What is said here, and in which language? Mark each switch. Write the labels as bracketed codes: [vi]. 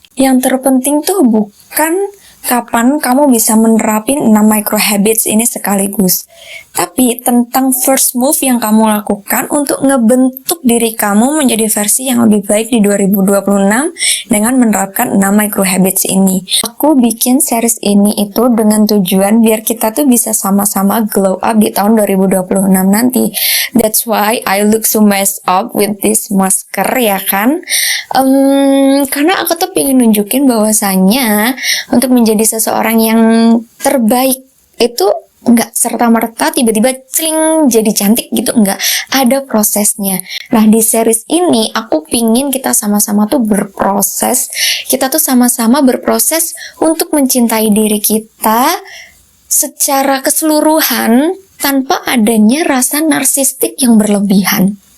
[id] Yang terpenting tuh bukan kapan kamu bisa menerapin 6 micro habits ini sekaligus, tapi tentang first move yang kamu lakukan untuk ngebentuk diri kamu menjadi versi yang lebih baik di 2026 dengan menerapkan 6 micro habits ini. Aku bikin series ini itu dengan tujuan biar kita tuh bisa sama-sama glow up di tahun 2026 nanti. [en] That's why I look so messed up with this masker, [id] ya kan? Karena aku tuh pengen nunjukin bahwasannya untuk menjadi seseorang yang terbaik itu nggak serta-merta tiba-tiba cling jadi cantik gitu, nggak, ada prosesnya. Nah, di series ini aku pingin kita sama-sama tuh berproses, kita tuh sama-sama berproses untuk mencintai diri kita secara keseluruhan tanpa adanya rasa narsistik yang berlebihan.